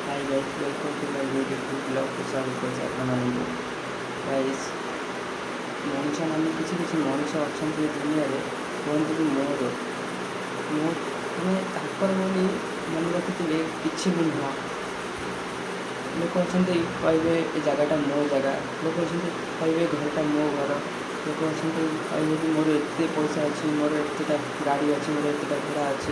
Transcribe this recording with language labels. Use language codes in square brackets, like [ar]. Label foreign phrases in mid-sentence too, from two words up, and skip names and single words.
[en] guys, welcome to my beautiful vlog to Salukosa [or] ଆପଣମାନଙ୍କୁ guys ମଣିଷ ମାନେ କିଛି ମଣିଷ ଅଛନ୍ତି ଦୁନିଆରେ କୁହନ୍ତି କି ମୋର ମାନେ ତାଙ୍କର ବୋଲି ମନେ ରଖିଥିଲେ କିଛି ବି ନୁହଁ। ଲୋକ ଅଛନ୍ତି କହିବେ ଏ ଜାଗାଟା ମୋ ଜାଗା, ଲୋକ ଅଛନ୍ତି କହିବେ ଘରଟା ମୋ ଘର, ଲୋକ ଅଛନ୍ତି କହିବେ କି ମୋର ଏତେ ପଇସା ଅଛି, ମୋର ଏତେଟା ଗାଡ଼ି ଅଛି, ମୋର ଏତେଟା ଘୋଡ଼ା ଅଛି।